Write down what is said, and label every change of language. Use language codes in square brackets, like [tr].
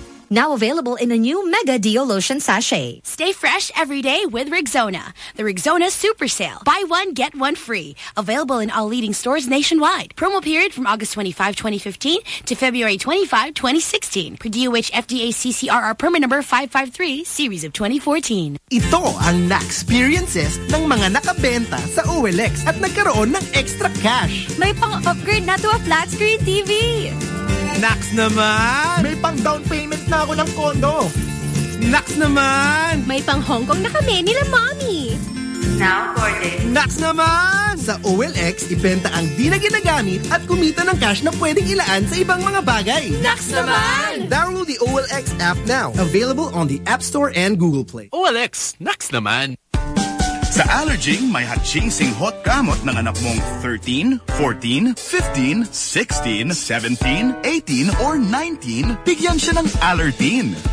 [en] Now available in a new Mega Deo Lotion sachet. Stay fresh every day with Rigzona. The Rigzona Super Sale. Buy one, get one free. Available in all leading stores nationwide. Promo period from August 25, 2015 to February 25, 2016. Per DOH FDA CCRR permit number 553, series of 2014. [tl] Ito ang na-experiences ng mga nakabenta sa OLX at nagkaroon ng extra cash. May pang-upgrade na [en] to a flat-screen TV. [tl] Nax naman! May pang down payment na ako ng condo! Nax naman! May pang Hong Kong na kami nila, Mommy! [en] Now, Gordon! [tl] Nax naman! Sa OLX, ipenta ang di na ginagamit at kumita ng cash na pwedeng ilaan sa ibang mga bagay! Nax naman! [en] Download the OLX app now. Available on the App Store and Google Play. [tl] OLX! Nax naman! Sa allerging, may hachising hot gamot ng anak mong 13, 14, 15, 16, 17, 18, or 19, bigyan siya ng Allertine.